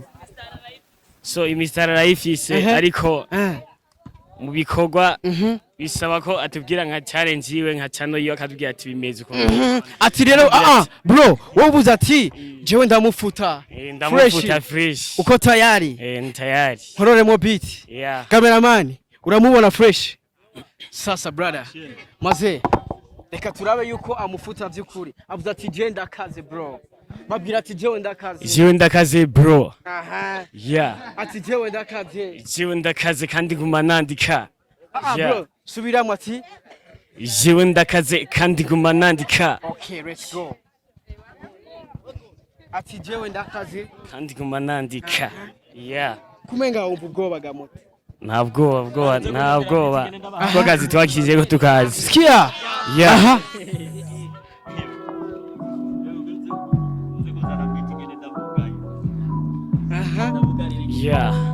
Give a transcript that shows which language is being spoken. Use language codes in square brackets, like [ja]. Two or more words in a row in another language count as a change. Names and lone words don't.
[rn] So imisara rayifise ariko mu bikorwa bisaba ko atubwira nka challenge yiwe nka channel yiwe akatubwira ati bimeze uko. Ati rero bro wowe uvuze ati jewe ndamufuta fresh. Uko tayari? Tayari. Hororemo beat. Yeah. Cameraman uramubona fresh. Sasa brother maze reka turabe yuko amufuta by'ukuri. Avuze ati je ndakaze bro. Babwira ati jewe ndakaze bro. Yeah. Ati jewe ndakaze kandi guma nandika. Bro subiramo ati jewe ndakaze kandi guma nandika. [en] Okay, let's go. [rn] Ati jewe ndakaze kandi guma nandika. Yeah. Kumenga wumva ubwoba gamoto. Ntabwoba. Twakazi twakije ko tukazi. Sikia. [en] Yeah. Yeah.